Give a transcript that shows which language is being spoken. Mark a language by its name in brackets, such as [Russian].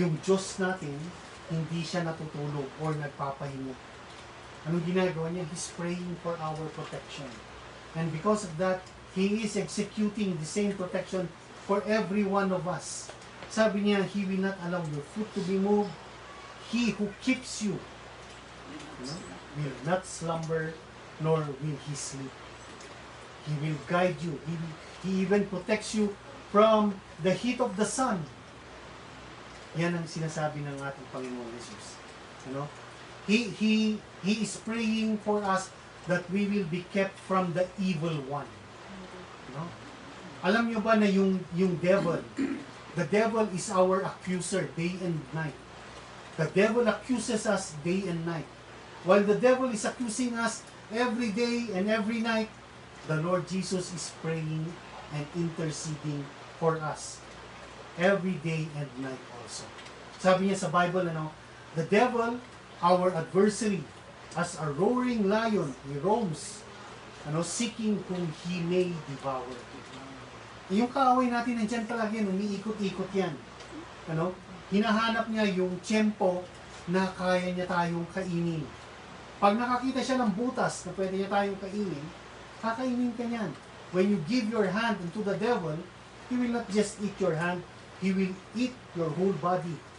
[Filipino] Yung Diyos natin, hindi siya natutulog or nagpapahinga. Anong ginagawa niya? [English] He's praying for our protection. And because of that, He is executing the same protection for every one of us. [Filipino] Sabi niya, [English] He will not allow your foot to be moved. He who keeps you, will not slumber, nor will He sleep. He will guide you. He even protects you from the heat of the sun. [Filipino] Yan ang sinasabi ng ating Panginoon Jesus. [English] He is praying for us that we will be kept from the evil one. [Filipino] Alam niyo ba na yung devil, [English] the devil is our accuser day and night. The devil accuses us day and night. While the devil is accusing us every day and every night, the Lord Jesus is praying and interceding for us every day and night also. [Filipino] Sabi niya sa Bible, [English] the devil, our adversary, as a roaring lion, he roams, seeking whom he may devour. [Filipino] Yung kaaway natin, nandyan talaga yan, umiikot-ikot yan. Hinahanap niya yung tiyempo na kaya niya tayong kainin. Pag nakakita siya ng butas na pwede niya tayong kainin, kakainin ka niyan. [English] When you give your hand into the devil, he will not just eat your hand, he will eat your whole body.